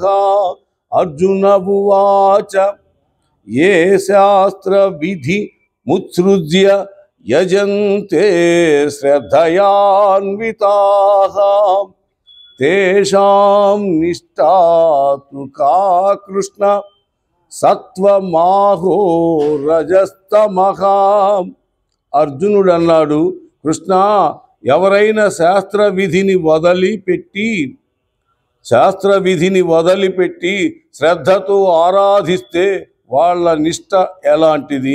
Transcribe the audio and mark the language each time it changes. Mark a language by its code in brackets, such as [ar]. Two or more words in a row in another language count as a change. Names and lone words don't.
[sa] अर्जुन उवाच ये शास्त्र विधि मुत्सृज्य यजन्ते श्रद्धयान्विताः तेषां निष्ठा तु का कृष्ण సత్వమాహో రజస్తమః. [te] అర్జునుడు అన్నాడు, కృష్ణ, ఎవరైనా శాస్త్రవిధిని వదిలిపెట్టి శ్రద్ధతో ఆరాధిస్తే వాళ్ళ నిష్ట ఎలాంటిది?